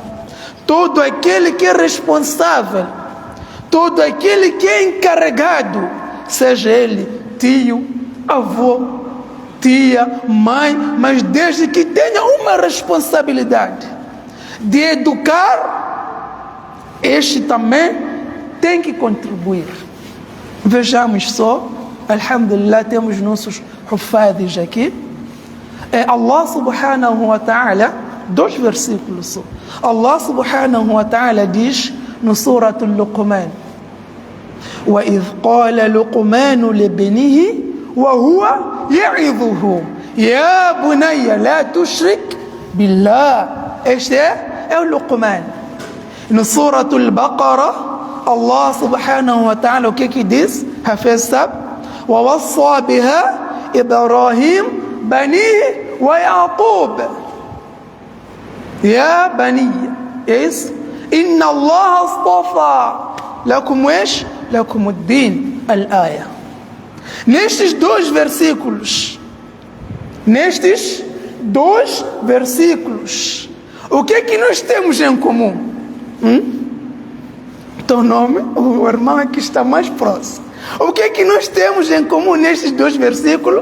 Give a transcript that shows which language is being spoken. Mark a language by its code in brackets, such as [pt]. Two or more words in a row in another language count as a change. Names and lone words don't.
[pt] Todo aquele que é responsável, todo aquele que é encarregado, seja ele tio, avô, tia, mãe, mas desde que tenha uma responsabilidade de educar, este também tem que contribuir. Vejamos só, alhamdulillah, temos nossos hufadis aqui. [ar] الله سبحانه وتعالى, [pt] 2 versículos só. [ar] الله سبحانه وتعالى [pt] diz no [ar] Surah Al-Luqman: وَإِذْ قَالَ لُقْمَانُ لِابْنِهِ وَهُوَ يَعِظُهُ يَا بُنَيَّ لَا تُشْرِكْ بِاللَّهِ. [pt] Este é o Luqman. No Surah Al-Baqarah, [ar] الله سبحانه وتعالى [pt] o que diz? Hafiz sabe? [ar] وَوَصَّى بِهَا إِبْرَاهِيمُ بَنِيهِ وَيَعْقُوبَ يَا بَنِيَّ إِنَّ اللَّهَ اصْطَفَى لَكُمْ إيش؟ لَكُمُ الدِّينَ al-aya. [pt] Nestes dois versículos, o que é que nós temos em comum? Teu nome, o irmão aqui está mais próximo. O que é que nós temos em comum nestes dois versículos?